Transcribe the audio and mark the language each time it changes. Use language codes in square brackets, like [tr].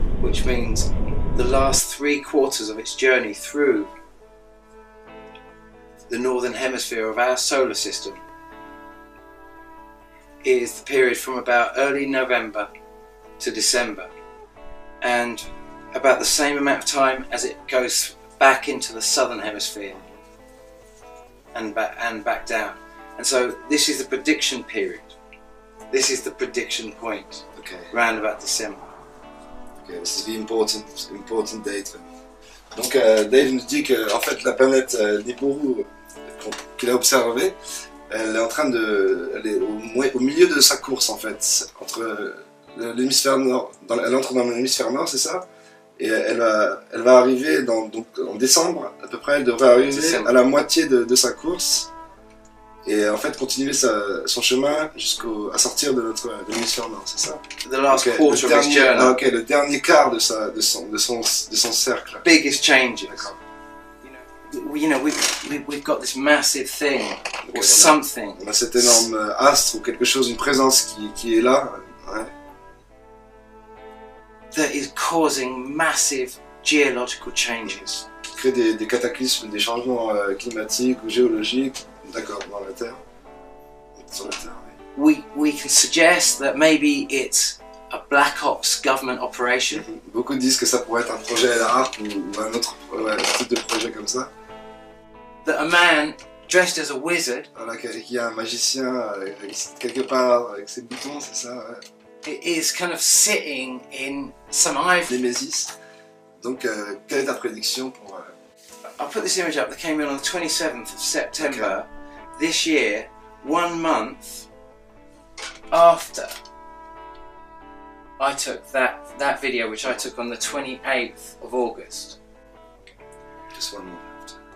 [en] which means the last 3/4 of its journey through the northern hemisphere of our solar system is the period from about early November to December, and about the same amount of time as it goes back into the southern hemisphere and back down. And so this is the prediction period. This is the prediction point. Okay. Round about December. Okay, this is the important date. [fr] Donc Dave nous dit que en fait la planète Nibiru qu'il a observée, elle est en train elle est au milieu de sa course en fait, entre l'hémisphère nord, elle entre dans l'hémisphère nord, c'est ça? Et elle va arriver donc en décembre à peu près, elle devrait arriver à la moitié de sa course et en fait continuer son chemin à sortir de l'hémisphère nord, c'est ça? [en] The last quarter of his journey. [fr] Ok, le dernier quart de son cercle. [en] Biggest changes. You know, we've got this massive thing or something. [fr] On a cet énorme astre ou quelque chose, une présence qui est là. Ouais. [en] That is causing massive geological changes. [fr] Qui crée des cataclysmes, des changements climatiques ou géologiques. D'accord, dans la Terre. Sur la Terre, oui. [en] We can suggest that maybe it's a black ops government operation. [fr] Beaucoup disent que ça pourrait être un projet ARP ou un autre type de projet comme ça. [en] That a man dressed as a wizard. [fr] Voilà, qu'il y a un magicien quelque part avec ses boutons, c'est ça, ouais. [en] It is kind of sitting in some ivory. [fr] Némésis. Donc, quelle est ta prédiction pour... [en] I'll put this image up that came in on the 27th of September this year, 1 month after I took that video, which I took on the 28th of August. Just 1 month after.